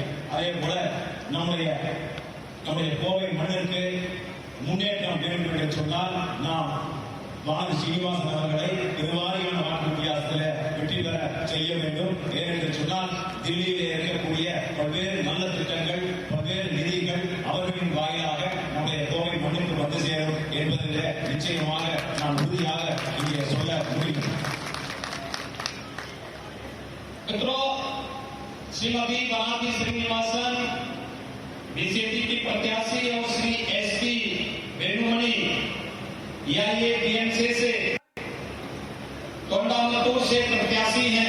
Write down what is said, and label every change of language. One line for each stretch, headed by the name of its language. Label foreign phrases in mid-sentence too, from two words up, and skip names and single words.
Tamil: அதே போல நம்முடைய கோவை மண்ணிற்கு முன்னேற்றம் வேண்டும் என்று சொன்னால் நாம் வானதி சீனிவாசன் அவர்களை பெருவாரியான வாக்கு வித்தியாசத்தில் வெற்றி பெற செய்ய வேண்டும். ஏனென்று சொன்னால் தில்லியிலே இருக்கக்கூடிய பல்வேறு நல்ல திட்டங்கள், பல்வேறு நிதிகள் அவர்களின் வாயிலாக நம்முடைய கோவை மண்ணுக்கு வந்து சேரும் என்பதில் நிச்சயமாக நான் உறுதியாக இங்கே சொல்ல முடியும்.
Hindi: मित्रों, श्रीमती वानदी श्रीनिवासन बीजेपी की प्रत्याशी और श्री एसपी वेणुमणि ये बीएमसी से तोंडामतूर से प्रत्याशी हैं.